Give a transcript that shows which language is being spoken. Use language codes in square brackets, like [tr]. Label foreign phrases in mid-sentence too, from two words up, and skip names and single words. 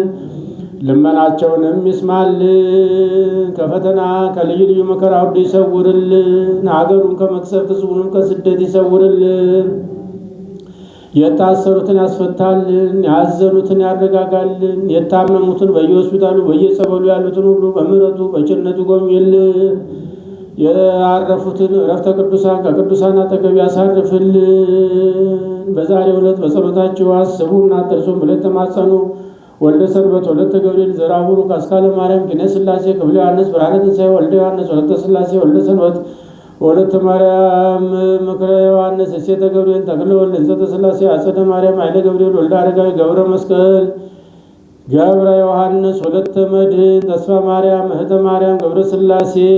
[am] ልመናቸውንም ይስማልን። ከፈተና ከልዩ ልዩ መከራ ሁሉ ይሰውርልን። ሀገሩን ከመቅሰፍት ሕዝቡንም ከስደት ይሰውርልን። የታሰሩትን ያስፈታልን። ያዘኑትን ያረጋጋልን። የታመሙትን በየሆስፒታሉ በየጸበሉ ያሉትን ሁሉ በምሕረቱ በቸርነቱ ጎብኝልን። ያረፉትን ዕረፍተ ቅዱሳን ከቅዱሳን አጠገብ ያሳርፍልን። በዛሬው ዕለት በጸሎታቸው አስቡና አትርሱን ብለን ተማጸኑ። ወልደ ሰንበት ወለተ ገብርኤል ዘርአ ቡሩክ አስካለ ማርያም ኪነ ሥላሴ ክፍለ ዮሐንስ ብርሃነ ትንሣኤ ወልደ ዮሐንስ ወለተ ሥላሴ ወልደ ሰንበት ወለተ ማርያም ምክረ ዮሐንስ እሴተ ገብርኤል ተክለ ወልደ እንዘተ ሥላሴ አጸደ ማርያም ኃይለ ገብርኤል ወልደ አረጋዊ ገብረ መስቀል ገብረ ዮሐንስ ወለተ መድኅን ተስፋ ማርያም እህተ ማርያም ገብረ ሥላሴ